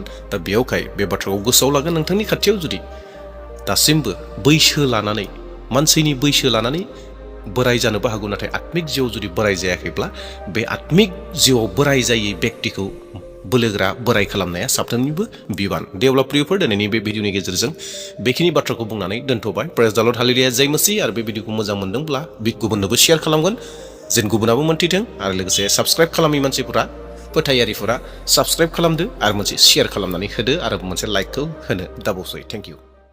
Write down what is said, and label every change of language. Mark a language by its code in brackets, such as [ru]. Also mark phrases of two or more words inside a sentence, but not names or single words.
[brx] दा बेयावखाय बे बाथ्राखौ गोसोआव लागोन, नोंथांनि खाथियाव जुदि दासिमबो बैसो लानानै, मानसिनि बैसो लानानै बोराय जानोबो हागौ, नाथाय आत्मिक जिउआव जुदि बोराय जायाखैब्ला, बे आत्मिक जिउआव बोराय जायै व्यक्तिखौ बोलोगोरा बोराय खालामनाया साफ्रोमनिबो बिबान। दे अब्ला प्रियफोर, दिनैनि बे भिडिअनि गेजेरजों बेखिनि बाथ्राखौ बुंनानै दोनथ'बाय। [en] Praise the Lord, [hi] हालेलुया, जय मसीह। [brx] आरो बे भिडिअखौ मोजां मोनदोंब्ला गुबुननोबो शेयार खालामगोन, जेन गुबुनाबो मोन्थिथों। आरो लोगोसे साबस्क्राइब खालामै मानसिफोरा, फोथायारिफोरा साबस्क्राइब खालामदो आरो मोनसे शेयार खालामनानै होदो आरो मोनसे लाइकखौ होनो दाबावसै। [en] Thank you.